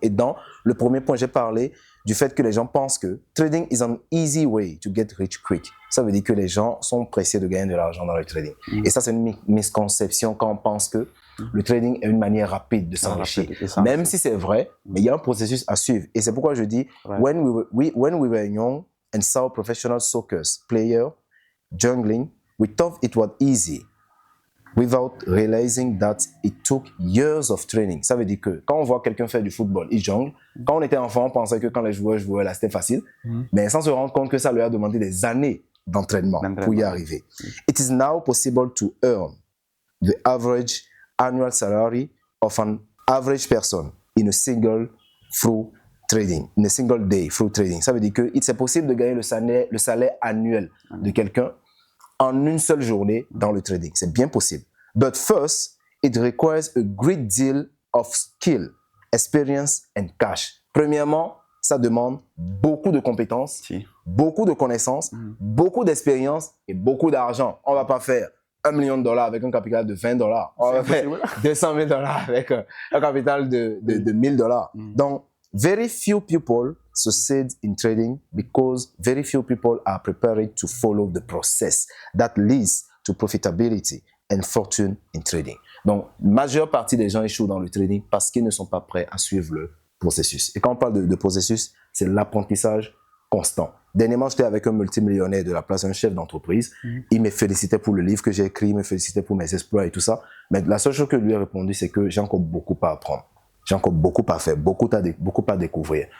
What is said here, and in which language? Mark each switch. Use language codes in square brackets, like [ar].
[fr] Et dans le premier point, j'ai parlé du fait que les gens pensent que [en] trading is an easy way to get rich quick. [fr] Ça veut dire que les gens sont pressés de gagner de l'argent dans le trading. Et ça, c'est une misconception quand on pense que le trading est une manière rapide de s'enrichir. Même si c'est vrai, mais il y a un processus à suivre. Et c'est pourquoi je dis, [en] when we were young and saw professional soccer players jungling, we thought it was easy, without realizing that it took years of training. [fr] Ça veut dire que quand on voit quelqu'un faire du football, il jongle. Quand on était enfant, on pensait que quand les joueurs jouaient là, c'était facile. Mais sans se rendre compte que ça leur a demandé des années d'entraînement pour y arriver. [en] It is now possible to earn the average annual salary of an average person in a single through trading, in a single day through trading. [fr] Ça veut dire que c'est possible de gagner le salaire annuel de quelqu'un en une seule journée dans le trading. C'est bien possible. [en] But first, it requires a great deal of skill, experience and cash. [fr] Premièrement, ça demande beaucoup de compétences, beaucoup de connaissances, beaucoup d'expérience et beaucoup d'argent. On ne va pas faire $1 million avec un capital de $20. On va faire $200 000 avec un capital de $1 000. [en] Donc, very few people succeed in trading because very few people are prepared to follow the process that leads to profitability and fortune in trading. [fr] Donc, la majeure partie des gens échouent dans le trading parce qu'ils ne sont pas prêts à suivre le processus. Et quand on parle de processus, c'est l'apprentissage constant. Dernièrement, j'étais avec un multimillionnaire de la place, un chef d'entreprise. Il me félicitait pour le livre que j'ai écrit, il me félicitait pour mes exploits et tout ça. Mais la seule chose que je lui ai répondu, c'est que j'ai encore beaucoup à apprendre. J'ai encore beaucoup à faire, beaucoup à découvrir.